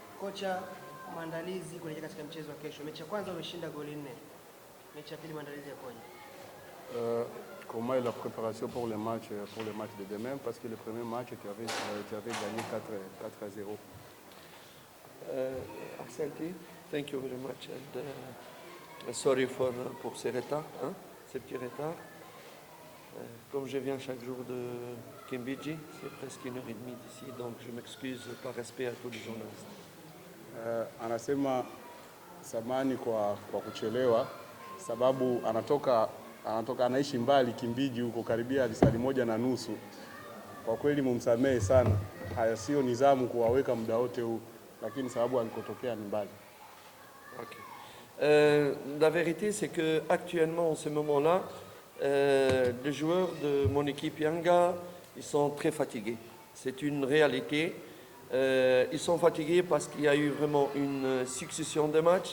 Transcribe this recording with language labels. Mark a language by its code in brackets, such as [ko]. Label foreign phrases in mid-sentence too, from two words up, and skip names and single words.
[sw] Kocha, maandalizi kuelekea katika mchezo wa kesho. Mechi ya kwanza umeshinda goli 4. Mechi ya pili maandalizi yakoje? [fr] Comment est la préparation pour le match de demain? Parce que le premier match, tu avais gagné 4-0. [sw] Asante, [en] thank you very much. And, sorry [fr] pour ces retards, ces petits retards. Comme je viens chaque jour de Kimbiji, c'est presque 1h30 d'ici, donc je m'excuse par respect à tous les journalistes. [sw] Anasema samani kwa kuchelewa sababu anatoka anaishi mbali Kimbiji huko karibia lisali 1:30. Kwa kweli mumsamehe sana. Haya sio nizamu kuwaweka muda wote huu, lakini sababu alikotokea ni mbali. [en] Okay. [fr] La vérité c'est que actuellement en ce moment-là les joueurs de mon équipe Yanga, ils sont très fatigués. C'est une réalité. Ils sont fatigués parce qu'il y a eu vraiment une succession de matchs.